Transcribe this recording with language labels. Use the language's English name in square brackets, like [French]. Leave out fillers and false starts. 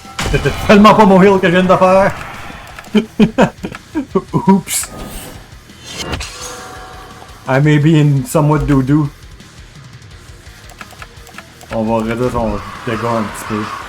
[French] C'était tellement pas mon heal que je viens de faire. Oups. [English] I may be in somewhat doo-doo. [French] On va réduire son dégât un petit peu.